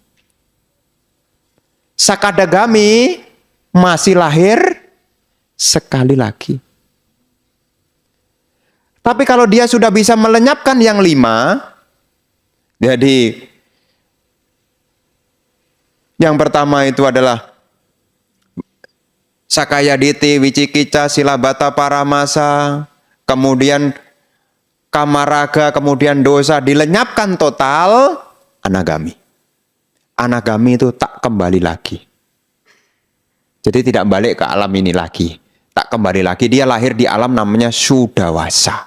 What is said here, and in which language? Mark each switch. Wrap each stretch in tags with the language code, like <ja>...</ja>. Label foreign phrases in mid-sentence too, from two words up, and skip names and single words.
<id>Sakadagami masih lahir sekali lagi. Tapi kalau dia sudah bisa melenyapkan yang 5, jadi yang pertama itu adalah</id> <pi>sakaya diti, wicikica, silabata paramasa,</pi> <id>kemudian kamaraga, kemudian dosa dilenyapkan total, anagami. Anagami itu tak kembali lagi. Jadi tidak balik ke alam ini lagi. Tak kembali lagi, dia lahir di alam namanya sudawasa.</id>